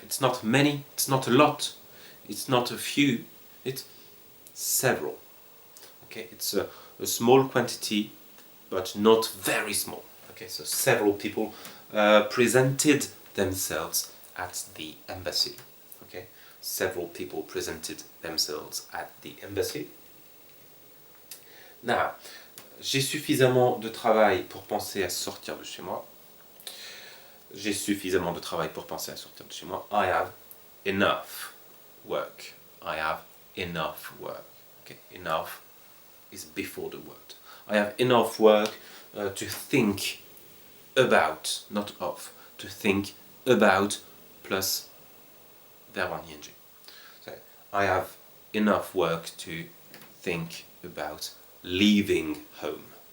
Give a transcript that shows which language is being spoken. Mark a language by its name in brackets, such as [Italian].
[English] It's not many, it's not a lot, it's not a few, it's several. Okay? It's a small quantity, but not very small. Okay? So several people presented themselves at the embassy. Okay? Several people presented themselves at the embassy. [French] Now, j'ai suffisamment de travail pour penser à sortir de chez moi. J'ai suffisamment de travail pour penser à sortir de chez moi. [English] I have enough work. I have enough work. Okay, enough is before the word. I have enough work to think about, not of, to think about [French] plus verbe en ing. [English] So, I have enough work to think about leaving home.